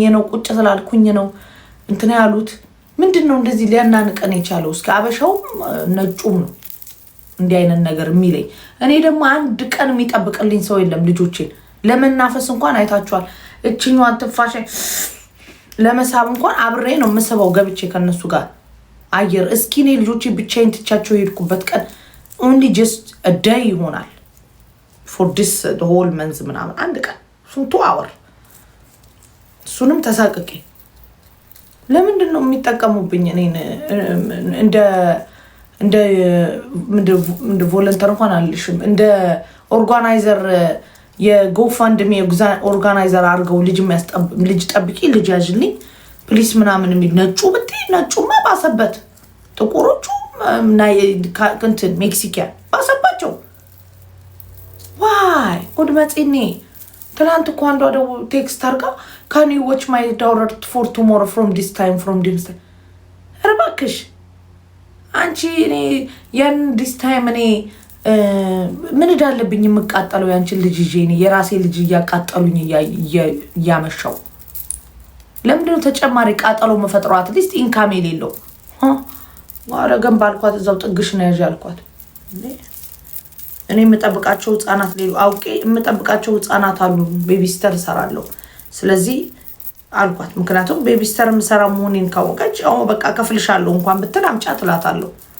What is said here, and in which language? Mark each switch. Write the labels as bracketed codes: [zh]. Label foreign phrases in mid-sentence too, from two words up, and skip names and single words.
[am] ነው ቁጭ ስላልኩኝ ነው እንትና ያሉት ምንድነው እንደዚህ ሊያናንቀን የቻለው እስኪ አበሻውም ነጩም ነው እንዲህ አይነት ነገር የሚለኝ እኔ ደግሞ አንድ ቀን የሚጠብቅልኝ ሰው የለም ልጆቼን ለመናፈስ እንኳን አይታችኋል እቺኛዋን ትፋሽ ለመሳብ እንኳን አብሬ ነው የምስበው ገብቼ ከነሱ ጋር አየር እስኪ እኔ ልጆቼ ብቻዬን ትቻቸው የሄድኩበት ቀን [en] only just a day [am] ይሆናል [en] for this the whole month [am] ምናምን አንድ ቀን ስንቱ አወር እሱንም ተሳቅቄ ለምንድን ነው የሚጠቀሙብኝ እኔን እንደ ቮለንተር እንኳን አልልሽም እንደ ኦርጋናይዘር የጎፋንድሚ ኦርጋናይዘር አድርገው ልጅ ጠብቂ ልጅ ያዥልኝ ፕሊስ ምናምን የሚል ነጩ ብትይ ነጩማ ባሰበት ጥቁሮቹ እንትን ሜክሲካን ባሰባቸው ዋይ ጉድ መጽኔ ትላንት እኮ አንዷ ደግሞ ቴክስት አድርጋ [en] can you watch my daughter for tomorrow from this time [am] እባክሽ አንቺ እኔ ያን [en] this time [am] እኔ ምን እንዳለብኝ የምቃጠለው ያንቺን ልጅ ይዤ እኔ የራሴ ልጅ እያቃጠሉኝ እያመሻው ለምንድን ነው ተጨማሪ ቃጠሎ መፈጥሯት [en] at least income [am] የሌለው ዋረገን ባልኳት እዛው ጥግሽ ነው ያልኳት እኔ የምጠብቃቸው ህፃናት ሌሉ አውቄ የምጠብቃቸው ህፃናት አሉ ቤቢስተር እሰራለሁ ስለዚህ አልኳት ምክንያቱም ቤቢስተር የምሰራ መሆኔን ካወቀች አዎ በቃ ከፍልሻለሁ እንኳን ብትል አምጫ ትላታለሁ